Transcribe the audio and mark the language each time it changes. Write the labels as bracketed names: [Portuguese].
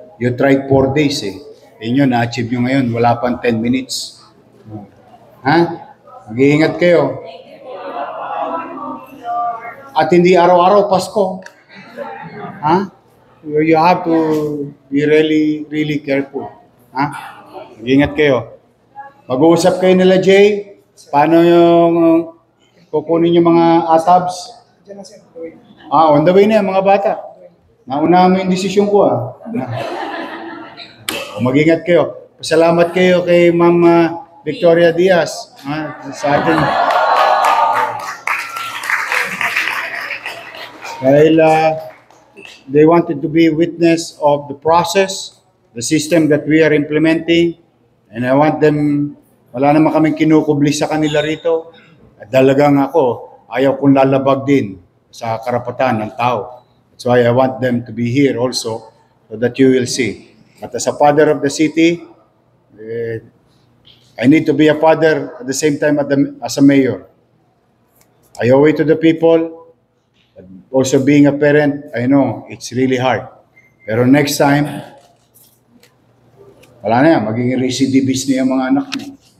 [English] You tried 4 days, [Filipino] eh. Inyo, na-achieve nyo ngayon. Wala pang 10 minutes. Ha? Mag-iingat kayo. At hindi araw-araw Pasko. Ha? [English] You have to be really, really careful. [Filipino] Ha? Mag-ingat kayo. Mag-uusap kayo nila, Jay. Paano yung kukunin yung mga atabs? Diyan na sir, gawin. [English] On the way [Filipino] na yan, mga bata. Naunahan mo yung desisyon ko, Mag-ingat kayo. Pasalamat kayo kay Ma'am Victoria Diaz sa atin. Dahil [English] they wanted to be witness of the process, the system that we are implementing, and I want them, [Filipino] wala naman kaming kinukubli sa kanila rito. At talagang ako, ayaw kong lalabag din sa karapatan ng tao. [English] That's why I want them to be here also, so that you will see. But as a father of the city, I need to be a father at the same time as a mayor. I owe it to the people. Also being a parent, I know it's really hard. [Filipino] Pero [English] next time, [Filipino] wala na yan. Magiging recidivist na yung mga anak niyo.